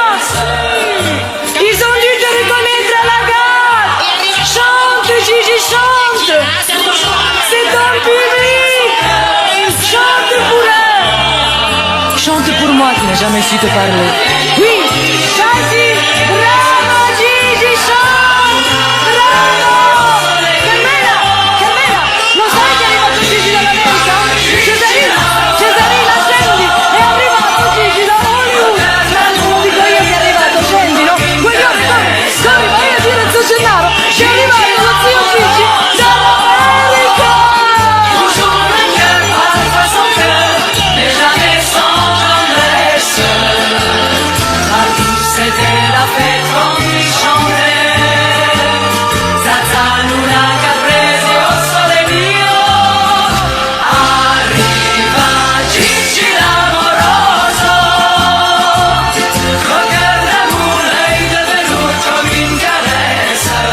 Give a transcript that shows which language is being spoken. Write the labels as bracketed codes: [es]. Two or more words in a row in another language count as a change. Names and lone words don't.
[fr] Ils ont dû te reconnaître à la gare. Chante, Gigi, chante. C'est ton public. Chante pour eux. Chante pour moi qui n'ai jamais su te parler. Oui, Gigi, bravo, Gigi, chante. Bravo. [it] Carmela, lo sai che è arrivato Gigi dall'America? Cesarina, scendi. È arrivato Gigi da Hollywood. Dico io che è arrivato, scendilo. Guglione, corri, vai a dire al suo Gennaro che è arrivato lo zio Gigi dall'America. [fr] C'était la fête quand il chantait. [it] Zazzaluna, caprese, o sole mio. Arriva Gigi l'amoroso. [fr] Cocker d'amour, l'œil de velours comme une caresse.